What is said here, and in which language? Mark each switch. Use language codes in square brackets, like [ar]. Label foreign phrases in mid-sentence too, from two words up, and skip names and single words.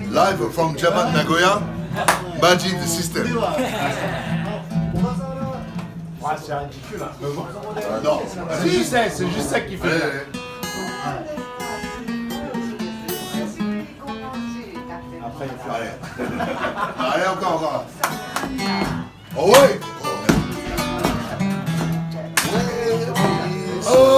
[en] live from Japan, Nagoya. Baji the system. [fr] C'est ridicule. Non. C'est juste ça qui fait. Après, il faut Allez. Allez, encore. Oh ouais. Oh.